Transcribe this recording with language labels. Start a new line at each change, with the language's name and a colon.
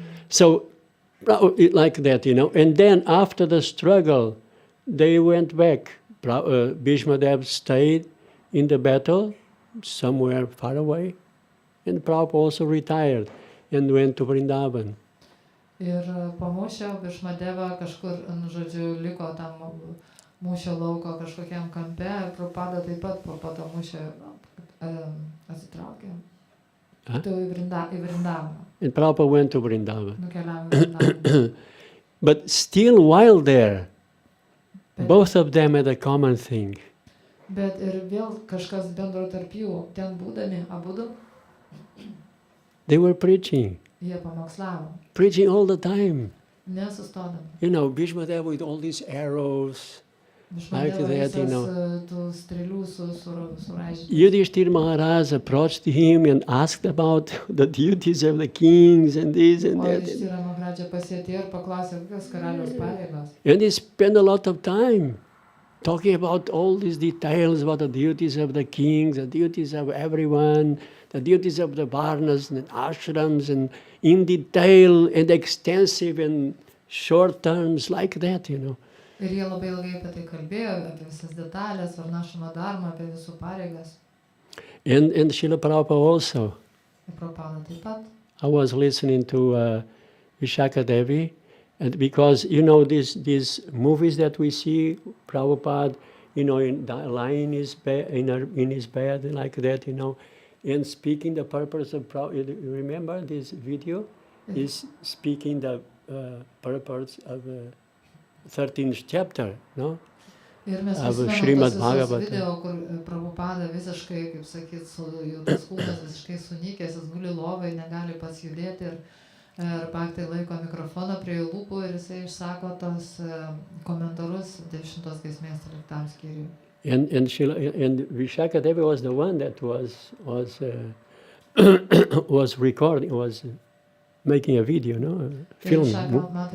English: So, like that, And then after the struggle, they went back. Bhīṣmadevos stayed in the battle, somewhere far away, and Prabhupada also retired and went to Vrindavan.
Lithuanian: Ir po mūšio Bhīṣmadeva kažkur, žodžiu, liko tam mūšio lauko kažkokiam kampe, Prabhupada taip pat po to mūšio atsitraukė. Į Vrindavaną.
English: And Prabhupada went to Vrindavan.
Lithuanian: Nukeliavo į Vrindavan.
English: But still while there, both of them had a common thing.
Lithuanian: Bet ir vėl kažkas bendro tarp jų, ten būdami abudu.
English: They were preaching.
Lithuanian: Jie pamokslavo.
English: Preaching all the time.
Lithuanian: Nesustodami.
English: Bhīṣmadeva with all these arrows. Like that, Yudhishthira Maharaj approached him and asked about the duties of the kings and this and that. And he spent a lot of time talking about all these details, about the duties of the kings, the duties of everyone, the duties of the varnas and ashrams, and in detail and extensive and short terms like that,
Lithuanian: Ir jie labai ilgai apie tai kalbėjo, apie visas detalės, varnašamo dharmą, apie visų pareigas.
English: And Srila Prabhupada also.
Lithuanian: Ir Prabhupada taip pat.
English: I was listening to Vishaka Devi, and because, these movies that we see, Prabhupada, lying in his bed like that, and speaking the purpose of Prabhupada. You remember this video? He's speaking the purpose of 13th chapter, no? Of Šrimad Bhagavatam.
Lithuanian: Video, kur Prabhupada visiškai, kaip sakyt, tas kūnas visiškai sunykęs, jis guli lovai, negali pats judėti ir Bhaktai laiko mikrofoną prie jų lūpų ir jisai išsako tos komentarus 10 giesmės 13 skyriui.
English: And Vishaka Devi was the one that was recording, was making a video, film.